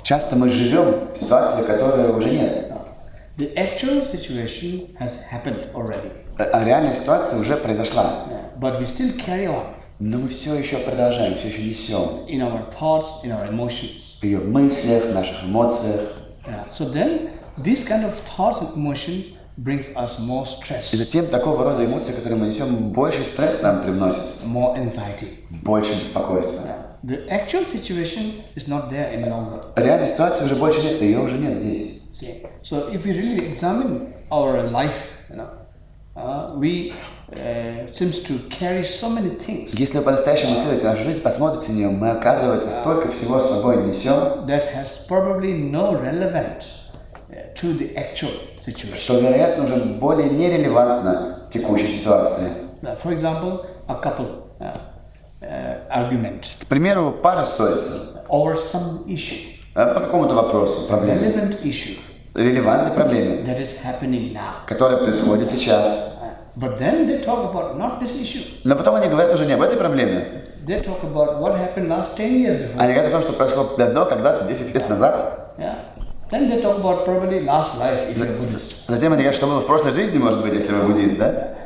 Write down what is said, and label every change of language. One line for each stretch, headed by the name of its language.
Russian: Часто мы живем в ситуации, которой уже нет.
English: The actual situation has happened already.
Russian: А реальная ситуация уже произошла.
English: But we still carry on.
Russian: Но мы все еще продолжаем, все еще несем.
English: In our thoughts, in our emotions.
Russian: Ее в мыслях, в наших эмоциях.
English: So then, this kind of thoughts and emotions brings us more stress.
Russian: И затем такого рода эмоции, которые мы несем, больше стресс нам привносит.
English: More anxiety.
Russian: Больше беспокойства.
English: The actual situation is not there any longer.
Russian: Реальной ситуации уже больше нет, ее уже нет здесь.
English: So if we really examine our life, we seems to carry so many things.
Russian: Если вы по-настоящему исследуете нашу жизнь, посмотрите на нее, мы, оказывается, столько всего с собой несем,
English: that has probably no relevance to the actual situation.
Russian: Что, вероятно, уже более нерелевантно текущей ситуации.
English: For example, a couple argument.
Russian: К примеру, пара ссорится.
English: Over some issue.
Russian: По какому-то вопросу, проблеме.
English: Relevant issue.
Russian: Релевантной проблеме.
English: That is happening now.
Russian: Которая происходит сейчас.
English: But then they talk about not this issue.
Russian: Но потом они говорят уже не об этой проблеме.
English: They talk about what happened last 10 years before.
Russian: Они говорят о том, что прошло давно, когда-то, 10 лет назад.
English: Yeah. Then they talk about probably last life if you're Buddhist.
Russian: Затем они говорят, что было в прошлой жизни, может быть, если вы буддист, да?